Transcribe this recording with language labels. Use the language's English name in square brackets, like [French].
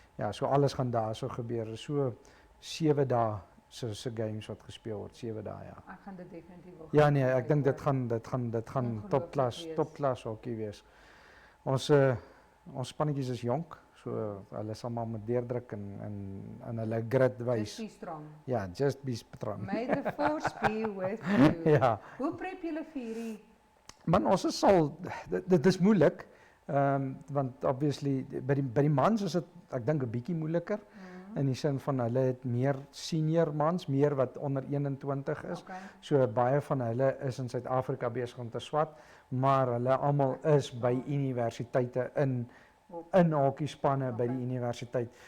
[Afrikaans] Ja, so alles gaan daarso gebeur. So 7 dae se games wat gespeel word, 7 dae ja. Ek gaan dit definitief wil. Ja nee, ek dink dit gaan topklas hokkie wees. Ons spannetjies is jonk, so hulle sal maar met deurdruk en hulle grit wys. [English] Just be strong. Ja, just be strong. May the force be with you. [Afrikaans] Ja. Hoe prep julle vir hierdie? Man, ons sal dit is moeilik. Want obviously by die mans is dit ek dink 'n bietjie moeiliker in die sin van hulle het meer senior mans, meer wat onder 21 is. Okay. So baie van hulle is in Suid-Afrika besig om te swat, maar hulle almal is by universiteite in hokkie spanne by die universiteit.